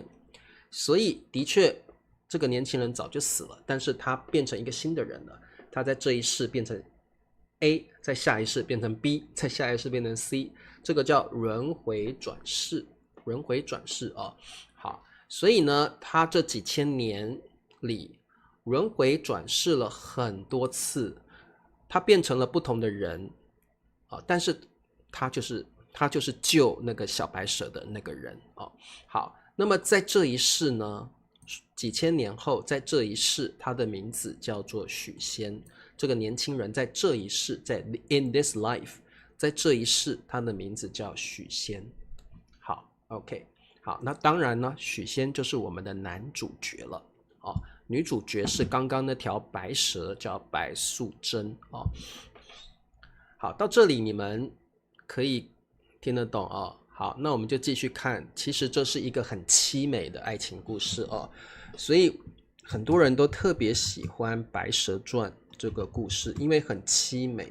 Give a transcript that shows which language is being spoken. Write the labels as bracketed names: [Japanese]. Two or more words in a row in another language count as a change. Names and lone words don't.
[Chinese] 所以的確，這個年輕人早就死了，但是他變成一個新的人了。他在這一世變成 A， 在下一世變成 B， 在下一世變成 C。這個叫輪迴轉世，輪迴轉世哦。好，所以呢，他這幾千年裡輪迴轉世了很多次，他變成了不同的人啊，但是他就是救那個小白蛇的那個人哦。好，那麼在這一世呢，幾千年後，在這一世，他的名字叫做許仙。這個年輕人在這一世，在 [English] in this life。 [Chinese] 在這一世，他的名字叫許仙。好 ，OK， 好，那當然呢，許仙就是我們的男主角了哦。女主角是剛剛那條白蛇，叫白素貞哦。好，到這裡你們可以聽得懂哦。好，那我們就繼續看。其實這是一個很淒美的愛情故事哦，所以很多人都特別喜歡《白蛇傳》這個故事，因為很淒美。